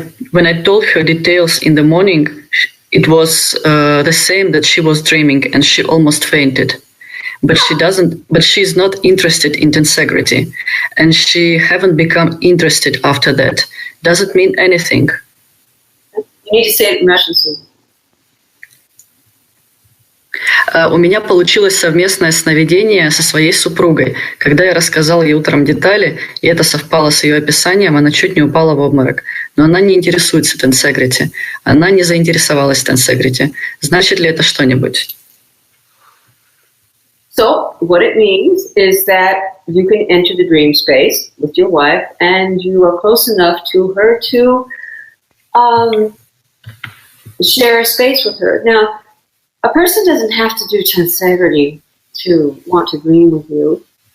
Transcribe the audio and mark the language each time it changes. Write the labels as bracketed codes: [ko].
[en] When I told her details in the morning, it was the same that she was dreaming, and she almost fainted. But she's not interested in Tensegriti, and she haven't become interested after that. Does it mean anything? You need to say it in Russian, Susan. [ru] У меня получилось совместное сновидение со своей супругой. Когда я рассказал ей утром детали, и это совпало с ее описанием, она чуть не упала в обморок. Но она не интересуется Тенсегрити. Она не заинтересовалась Тенсегрити. Значит ли это что-нибудь? [en] So, what it means is that you can enter the dream space with your wife, and you are close enough to her to share a space with her. Now, a person doesn't have to do Tensegriti to want to dream with you.